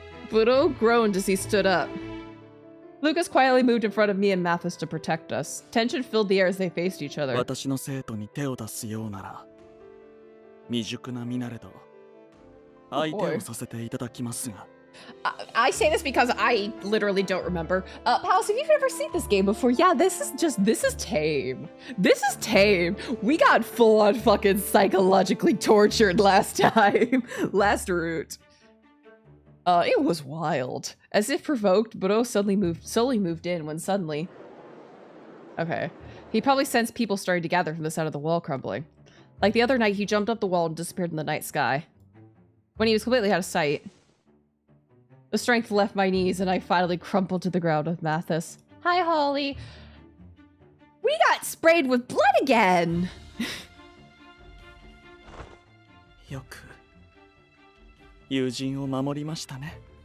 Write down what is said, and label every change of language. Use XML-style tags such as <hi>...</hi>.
<en>Budo groaned as he stood up. Lucas quietly moved in front of me and Mathis to protect us. Tension filled the air as they faced each other.</en> <ja>私の生徒に手を出すようなら、未熟な身なれど相手をさせていただきますが。</ja> <en>I say this because I literally don't remember. Pals, if you've never seen this game before, yeah, this is tame. This is tame. We got full on fucking psychologically tortured last time. Last route. It was wild. As if provoked, Budo slowly moved in when suddenly... Okay. He probably sensed people starting to gather from the side of the wall crumbling. Like the other night, he jumped up the wall and disappeared in the night sky. When he was completely out of sight, the strength left my knees and I finally crumpled to the ground with Mathis. Hi, Holly. We got sprayed with blood again!</en> <ja>よく友人を守りましたね。</ja>